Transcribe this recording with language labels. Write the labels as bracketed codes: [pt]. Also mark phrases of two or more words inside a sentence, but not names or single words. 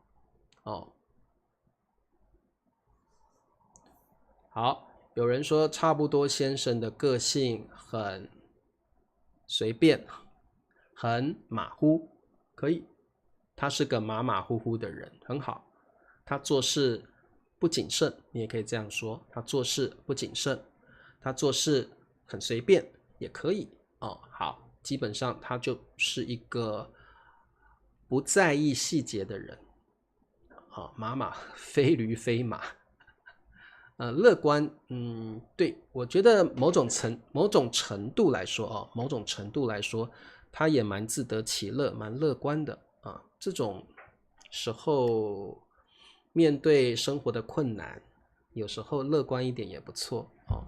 [zh] 好，有人說差不多先生的個性很隨便，很馬虎，可以，他是個馬馬虎虎的人，很好。他做事不謹慎，你也可以這樣說，他做事不謹慎，他做事很隨便，也可以。好。基本上他就是一個不在意細節的人，馬馬非驢非馬，樂觀，對，我覺得某種程度來說，他也蠻自得其樂，蠻樂觀的啊。這種時候面對生活的困難，有時候樂觀一點也不錯啊。